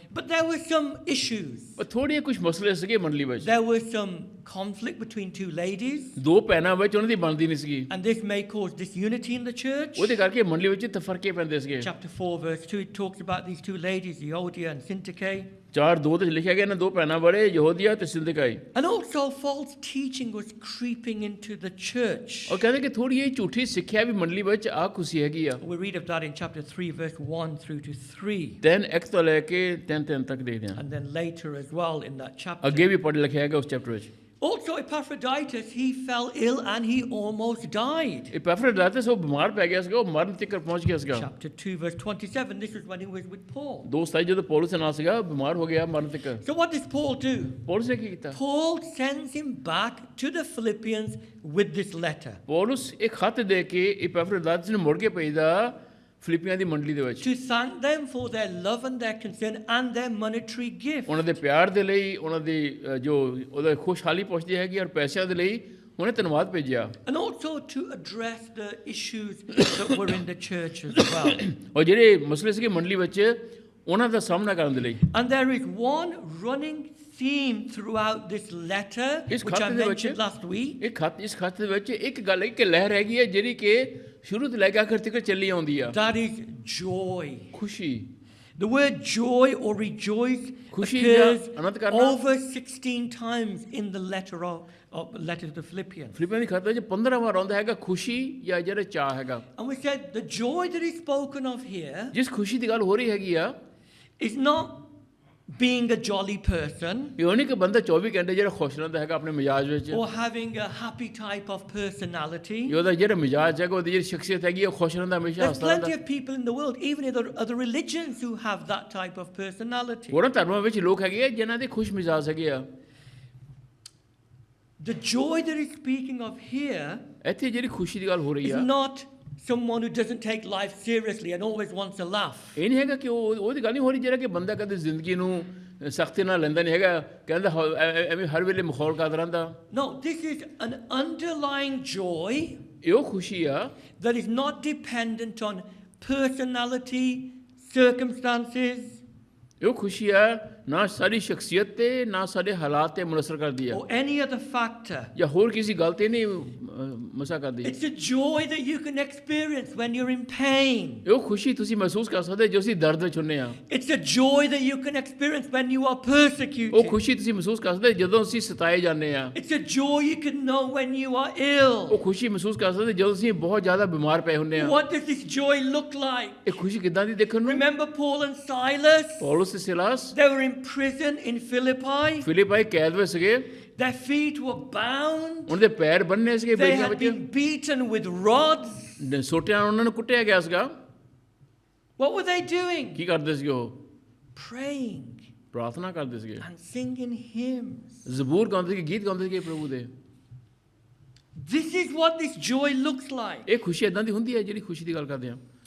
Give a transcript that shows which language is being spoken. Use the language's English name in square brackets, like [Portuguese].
[English] But there were some issues. [Punjabi] ਪਰ ਥੋੜ੍ਹੇ ਕੁਝ ਮਸਲੇ ਸੀਗੇ ਮੰਡਲੀ ਵਿੱਚ। [English] There was some conflict between two ladies, [Punjabi] ਦੋ ਭੈਣਾਂ ਵਿੱਚ ਉਹਨਾਂ ਦੀ ਬਣਦੀ ਨਹੀਂ ਸੀਗੀ, [English] and this may cause disunity in the church. [Punjabi] ਉਹਦੇ ਕਰਕੇ ਮੰਡਲੀ ਵਿੱਚ ਤਫਰਕੇ ਪੈਂਦੇ ਸੀਗੇ। [English] Chapter 4, verse 2, it talks about these two ladies, Euodia and Syntyche. [Punjabi] 4:2 ਤੇ ਲਿਖਿਆ ਗਿਆ ਇਹਨਾਂ ਦੋ ਭੈਣਾਂ ਬੜੇ, ਯਹੂਦੀਆ ਤੇ ਸਿੰਦਕਾਈ। [English] And also false teaching was creeping into the church. [Punjabi] ਔਰ ਕਹਿੰਦੇ ਕਿ ਥੋੜੀ ਜਿਹੀ ਝੂਠੀ ਸਿੱਖਿਆ ਵੀ ਮੰਡਲੀ ਵਿੱਚ ਆ ਖੁਸ਼ੀ ਹੈਗੀ ਆ। [English] We read of that in chapter 3, verse 1 through to 3. [Punjabi] 3:1 ਤੋਂ ਲੈ ਕੇ 3:3 ਤੱਕ ਦੇਖਦੇ ਹਾਂ। [English] And then later as well in that chapter. [Punjabi] ਅੱਗੇ ਵੀ ਪੜ੍ਹ ਲਿਖਿਆ ਹੈਗਾ ਉਸ ਚੈਪਟਰ ਵਿੱਚ। [English] Also Epaphroditus, he fell ill and he almost died. [Punjabi] ਇਪੈਫਰੋਡਾਇਟਸ ਉਹ ਬਿਮਾਰ ਪੈ ਗਿਆ ਸੀਗਾ, ਉਹ ਮਰਨ ਤੱਕ ਪਹੁੰਚ ਗਿਆ ਸੀਗਾ। [English] Chapter 2, verse 27, this is when he was with Paul. [Punjabi] ਦੋਸਤ ਆਈ ਜਦੋਂ ਪੌਲਸ ਨਾਲ ਸੀਗਾ, ਬਿਮਾਰ ਹੋ ਗਿਆ ਮਰਨ ਤੱਕ। [English] So what does Paul do? [Punjabi] Paulus ਨੇ ਕੀ ਕੀਤਾ? [English] Paul sends him back to the Philippians with this letter [Punjabi] Paulus ਇੱਕ ਖੱਤ ਦੇ ਕੇ ਇਪੈਫਰੋਡਾਇਟਸ ਨੂੰ ਮੁੜ ਕੇ ਭੇਜਦਾ ਫਿਲਿੱਪੀਆਂ ਦੀ ਮੰਡਲੀ ਦੇ ਵਿੱਚ। [English] to thank them for their love and their concern and their monetary gift. [Punjabi] ਉਹਨਾਂ ਦੇ ਪਿਆਰ ਦੇ ਲਈ, ਉਹਨਾਂ ਦੀ ਜੋ ਉਹਦਾ ਖੁਸ਼ਹਾਲੀ ਪੁੱਛਦੀ ਹੈਗੀ, ਔਰ ਪੈਸਿਆਂ ਦੇ ਲਈ ਉਹਨੇ ਧੰਨਵਾਦ ਭੇਜਿਆ। [English] And also to address the issues that were in the church as well. [Punjabi] ਔਰ ਜਿਹੜੇ ਮਸਲੇ ਸੀਗੇ ਮੰਡਲੀ ਵਿੱਚ, ਉਹਨਾਂ ਦਾ ਸਾਹਮਣਾ ਕਰਨ ਦੇ ਲਈ। [English] And there is one running theme throughout this letter, [Punjabi] ਇਸ [English] which I [Punjabi] ਖੱਤ ਦੇ ਵਿੱਚ [English] mentioned last week. [Punjabi] ਇਸ ਖੱਤ ਦੇ ਵਿੱਚ ਇੱਕ ਗੱਲ ਹੈ ਕਿ ਲਹਿਰ ਹੈਗੀ ਹੈ ਜਿਹੜੀ ਕਿ ਸ਼ੁਰੂ ਤੋਂ ਲੈ ਕੇ ਆਖਰ ਤੱਕ ਚੱਲੀ ਆਉਂਦੀ ਆ। [English] That is joy. [Punjabi] ਖੁਸ਼ੀ। [English] The word joy or rejoice [Punjabi] ਖੁਸ਼ੀ [English] occurs [Punjabi] ਜਾਂ ਆਨੰਦ ਕਰਨਾ [English] over 16 times in the letter to the Philippians. [Punjabi] ਫਿਲਿੱਪੀਆਂ ਦੀ ਖੱਤ ਵਿੱਚ 15 ਵਾਰ ਆਉਂਦਾ ਹੈਗਾ ਖੁਸ਼ੀ ਜਾਂ ਜਿਹੜਾ ਚਾਹ ਹੈਗਾ। [English] And we said the joy that is spoken of here [Punjabi] ਜਿਸ ਖੁਸ਼ੀ ਦੀ ਗੱਲ ਹੋ ਰਹੀ ਹੈਗੀ ਆ, [English] is not being a jolly person [Punjabi] ਇਹ ਨਹੀਂ ਕਿ ਬੰਦਾ 24 ਘੰਟੇ ਜਿਹੜਾ ਖੁਸ਼ ਰਹਿੰਦਾ ਹੈਗਾ ਆਪਣੇ ਮਿਜਾਜ ਵਿੱਚ, [English] or having a happy type of personality. [Punjabi] ਇਹ ਉਹਦਾ ਜਿਹੜਾ ਮਿਜਾਜ ਹੈਗਾ, ਉਹਦੀ ਜਿਹੜੀ ਸ਼ਖਸੀਅਤ ਹੈਗੀ, ਉਹ ਖੁਸ਼ ਰਹਿੰਦਾ, ਹਮੇਸ਼ਾ [English] There's [Punjabi] ਹੱਸਦਾ [English] plenty [Punjabi] ਰਹਿੰਦਾ। [English] of people in the world, even in other religions, who have that type of personality. [Punjabi] ਹੋਰਾਂ ਧਰਮਾਂ ਵਿੱਚ ਲੋਕ ਹੈਗੇ ਆ ਜਿਨ੍ਹਾਂ ਦੇ ਖੁਸ਼ ਮਿਜਾਜ ਹੈਗੇ ਆ। [English] The joy that he's speaking of here [Punjabi] ਇੱਥੇ ਜਿਹੜੀ ਖੁਸ਼ੀ ਦੀ ਗੱਲ ਹੋ ਰਹੀ [English] is [Punjabi] ਆ, [English] not someone who doesn't take life seriously and always wants to laugh. [Punjabi] ਇਹ ਨਹੀਂ ਹੈਗਾ ਕਿ ਉਹਦੀ ਗੱਲ ਨਹੀਂ ਹੋ ਰਹੀ ਜਿਹੜਾ ਕਿ ਬੰਦਾ ਕਦੇ ਜ਼ਿੰਦਗੀ ਨੂੰ ਸਖਤੀ ਨਾਲ ਲੈਂਦਾ ਨਹੀਂ ਹੈਗਾ, ਕਹਿੰਦਾ ਐਵੇਂ ਹਰ ਵੇਲੇ ਮਖੌਲ ਕਰਦਾ ਰਹਿੰਦਾ। [English] No, this is an underlying joy [Punjabi] ਇਹ ਉਹ ਖੁਸ਼ੀ ਆ [English] that is not dependent on personality, circumstances, [Punjabi] ਇਹ ਉਹ ਖੁਸ਼ੀ ਆ ਨਾ ਸਾਡੀ ਸ਼ਖਸੀਅਤ ਤੇ ਨਾ ਸਾਡੇ ਹਾਲਾਤ ਤੇ ਮੁਨਸਰ ਕਰਦੀ ਆ [English] or any other factor. [Punjabi] ਜਾਂ ਹੋਰ ਕਿਸੇ ਗੱਲ ਤੇ ਨਹੀਂ ਮਸਾ ਕਰਦੀ। [English] It's a joy that you can experience when you're in pain. [Punjabi] ਇਹ ਉਹ ਖੁਸ਼ੀ ਤੁਸੀਂ ਮਹਿਸੂਸ ਕਰ ਸਕਦੇ ਜੋ ਅਸੀਂ ਦਰਦ ਵਿੱਚ ਹੁੰਨੇ ਆ। [English] It's a joy that you can experience when you are [Punjabi] ਉਹ [English] persecuted. [Punjabi] ਖੁਸ਼ੀ ਤੁਸੀਂ ਮਹਿਸੂਸ ਕਰ ਸਕਦੇ ਜਦੋਂ ਅਸੀਂ ਸਤਾਏ ਜਾਂਦੇ ਆ। [English] It's a joy you can know when you are ill. [Punjabi] ਉਹ ਖੁਸ਼ੀ ਮਹਿਸੂਸ ਕਰ ਸਕਦੇ ਜਦੋਂ ਅਸੀਂ ਬਹੁਤ ਜ਼ਿਆਦਾ ਬਿਮਾਰ ਪਏ ਹੁੰਨੇ ਆ। [English] What does this joy look like? [Punjabi] ਇਹ ਖੁਸ਼ੀ ਕਿੱਦਾਂ ਦੀ ਦੇਖਣ ਨੂੰ? [English] Remember Paul and Silas? [Punjabi] Paulus ਤੇ ਸਿਲਾਸ [English] They were in prison in Philippi. [Punjabi] ਫਿਲਿੱਪਾਈ ਕੈਦ ਵਿੱਚ ਸੀਗੇ, [English] Their feet were bound. [Punjabi] ਉਹਨਾਂ ਦੇ ਪੈਰ ਬੰਨੇ ਸੀਗੇ [English] They [Punjabi] ਬੇੜੀਆਂ [English] had [Punjabi] ਵਿੱਚ, [English] been beaten with rods. [Punjabi] ਸੋਟਿਆਂ ਨਾਲ ਉਹਨਾਂ ਨੂੰ ਕੁੱਟਿਆ ਗਿਆ ਸੀਗਾ। [English] What were they doing? [Punjabi] ਕੀ ਕਰਦੇ ਸੀਗੇ ਉਹ? [English] Praying [Punjabi] ਪ੍ਰਾਰਥਨਾ ਕਰਦੇ ਸੀਗੇ, [English] and singing hymns. [Punjabi] ਜ਼ਬੂਰ ਗਾਉਂਦੇ ਸੀਗੇ, ਗੀਤ ਗਾਉਂਦੇ ਸੀਗੇ ਪ੍ਰਭੂ ਦੇ। [English] This is what this joy looks like. [Punjabi] ਇਹ ਖੁਸ਼ੀ ਇਦਾਂ ਦੀ ਹੁੰਦੀ ਹੈ ਜਿਹੜੀ ਖੁਸ਼ੀ ਦੀ ਗੱਲ ਕਰਦੇ ਆ।